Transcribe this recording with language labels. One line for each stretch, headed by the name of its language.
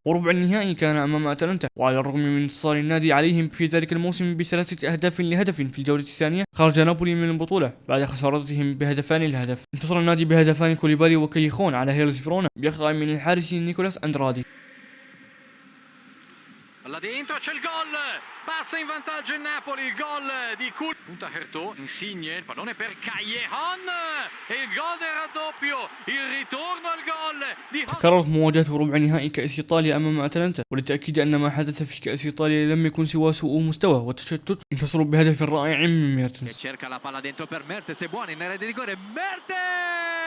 Arabic: وربع النهائي كان أمام أتلانتا وعلى الرغم من انتصار النادي عليهم في ذلك الموسم ب3 أهداف لهدف في الجولة الثانية خرج نابولي من البطولة بعد خسارتهم بهدفان لهدف. انتصر النادي بهدفان كوليبالي وكيخون على هيلز فيرونا بإخطاء من الحارس نيكولاس أندرادي.
Italian: Là dentro c'è il gol, passa in vantaggio il Napoli, il gol di Kul. Punta Hertò, Insigne, il pallone per Callejon e il gol del raddoppio, il ritorno al gol di
Arabic: تكررت مواجهة ربع نهائي كأس إيطاليا أمام أتلانتا وللتأكيد أن ما حدث في كأس إيطاليا لم يكن سوى سوء مستوى وتشتت. انتصروا بهدف رائع من ميرتنز.
Italian: Cerca la palla dentro per Mertens, è buona in area di rigore, Mertens!